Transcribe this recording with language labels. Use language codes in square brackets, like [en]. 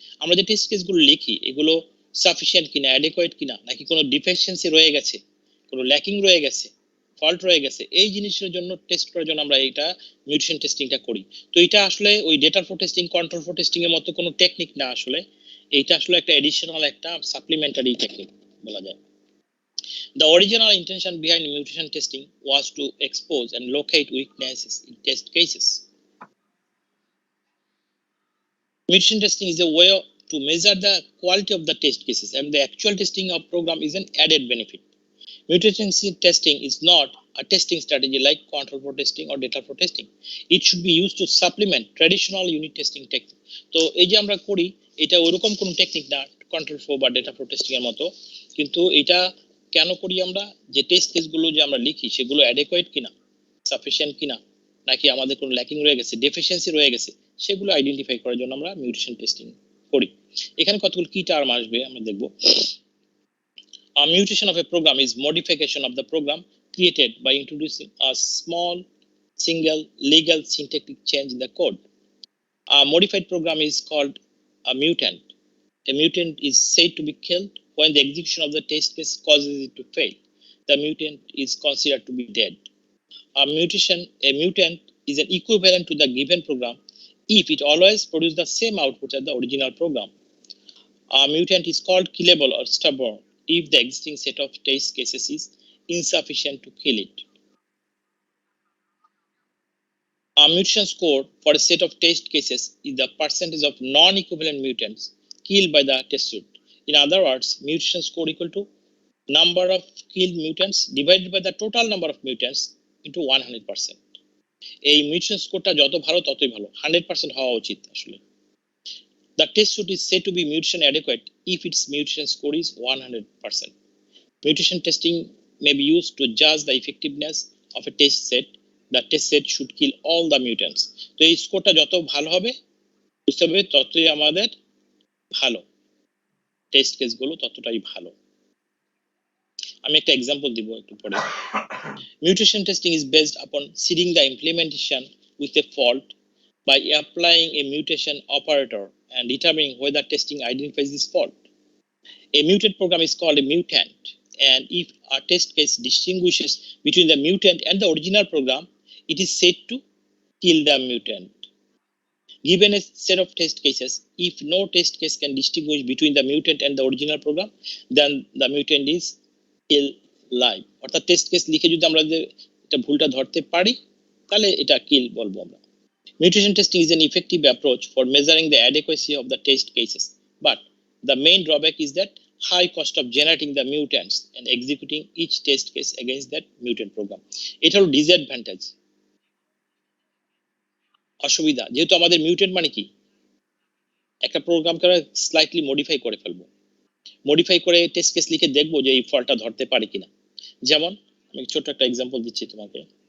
[bn] আমরা যে টেস্ট কেসগুলো লিখি এগুলো সাফিসিয়েন্ট কিনা, অ্যাডেকুয়েট কিনা, নাকি কোনো ডিফিসিয়েন্সি রয়ে গেছে, কোনো ল্যাকিং রয়ে গেছে, ফল্ট রয়ে গেছে, এই জিনিসের জন্য টেস্ট করার জন্য আমরা এটা মিউটেশন টেস্টিংটা করি। তো এটা আসলে ওই data flow testing, control flow testing এর মতো কোনো টেকনিক না, আসলে এইটা আসলে একটা এডিশনাল, একটা সাপ্লিমেন্টারি টেকনিক বলা যায়। [en] The original intention behind mutation testing was to expose and locate weaknesses in test cases. Mutation testing is a way to measure the quality of the test cases, and the actual testing of program is an added benefit. Mutation testing is not a testing strategy like control flow testing or data flow testing. It should be used to supplement traditional unit testing technique. [bn] তো এই যে আমরা করি এটা ওইরকম কোনো technique না control flow বা ডেটা ফ্লো টেস্টিং এর মতো, কিন্তু এটা কেন করি আমরা, যে টেস্ট কেসগুলো যে আমরা লিখি সেগুলো অ্যাডেকুয়েট কিনা, সাফিসিয়েন্ট কিনা, নাকি আমাদের কোনো ল্যাকিং রয়ে গেছে, ডেফিসিয়েন্সি রয়ে গেছে, সেগুলো আইডেন্টিফাই করার জন্য আমরা মিউটেশন টেস্টিং করি। এখানে কতগুলো কি টার্ম আসবে আমরা দেখব। [en] A mutation of a program is modification of the program created by introducing a small single legal syntactic change in the code. A modified program is called a mutant. A mutant is said to be killed when the execution of the test case causes it to fail. The mutant is considered to be dead. A mutant is an equivalent to the given program if it always produces the same output as the original program. A mutant is called killable or stubborn if the existing set of test cases is insufficient to kill it. A mutation score for a set of test cases is the percentage of non-equivalent mutants killed by the test suite. In other words, mutation score equal to number of killed mutants divided by the total number of mutants into 100%. [bn] এই mutation স্কোরটা যত ভালো ততই ভালো, 100% হওয়া উচিত আসলে। [en] The test suite is said to be mutation adequate if its mutation score is 100%. Mutation testing may be used to judge the effectiveness of a test set. The test set should kill all the mutants. [bn] তো এই স্কোরটা যত ভালো হবে বুঝতে হবে ততই আমাদের ভালো, টেস্ট কেসগুলো ততটাই ভালো। আমি একটা এক্সাম্পল দিব একটু পরে। [en] Mutation testing is based upon seeding the implementation with a fault by applying a mutation operator and determining whether testing identifies this fault. A mutant program is called a mutant, and if a test case distinguishes between the mutant and the original program, it is said to kill the mutant. Given a set of test cases, if no test case can distinguish between the mutant and the original program, then the mutant is kill live. [bn] অর্থাৎ test case লিখে যদি আমরা যে এটা ভুলটা ধরতে পারি তাহলে এটা কিল বলবো আমরা। [en] Mutation testing is an effective approach for measuring the adequacy of the test cases, but the main drawback is that high cost of generating the mutants and executing each test case against that mutant program. [bn] এটা হলো disadvantage, অসুবিধা। যেহেতু আমাদের mutant মানে কি, একটা প্রোগ্রামকে slightly modify করে ফেলবো, মডিফাই করে টেস্ট কেস লিখে দেখবো যে এই ফল্টটা ধরতে পারে কিনা। যেমন আমি ছোট একটা এক্সাম্পল দিচ্ছি তোমাকে।